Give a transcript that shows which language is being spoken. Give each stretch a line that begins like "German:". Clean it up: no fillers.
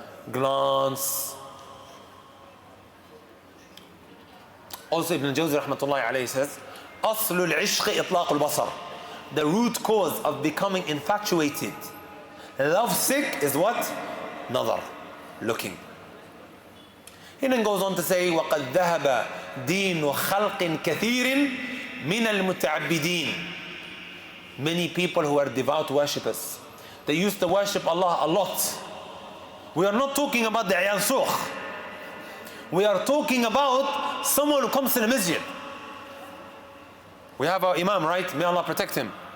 English: Glance. Also Ibn Jawzi rahmatullahi alayhi says,
Arabic: أصل العشق إطلاق البصر.
English: The root cause of becoming infatuated, love sick, is what? Nazar, looking. He then goes on to say,
Arabic: وَقَدْ ذَهَبَ دِينُ خَلْقٍ كَثِيرٍ مِنَ الْمُتَعَبِّدِينَ.
English: Many people who are devout worshippers, they used to worship Allah a lot. We are not talking about the Iyal Sukh. We are talking about someone who comes to the masjid. We have our Imam, right? May Allah protect him.